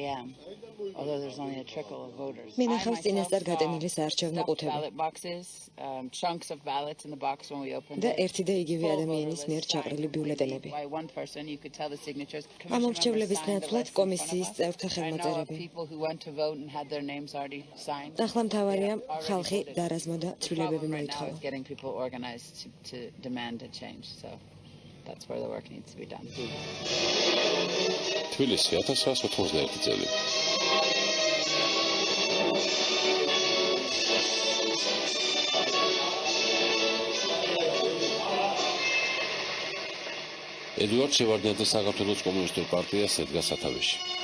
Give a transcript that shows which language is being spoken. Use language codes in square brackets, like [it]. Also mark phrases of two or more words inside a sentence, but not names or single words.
[ka] მინახავს წინასწარ გატენილი საარჩევნო ყუთები და ერთი და იგივე ადამიანის მიერ ჩაყრილი ბიულეტენები. ამომრჩევლების ნაცვლად კომისიის წევრთა ხელმოწერები. ახლა მთავარია ხალხი დარაზმოდა ცვლილებები მოითხოვა. [en] That's where the work needs to be done. [ka] თბილისი 1991 წელი. ედუარდ შევარდნაძე საქართველოს კომუნისტურ პარტიას ედგა სათავეში.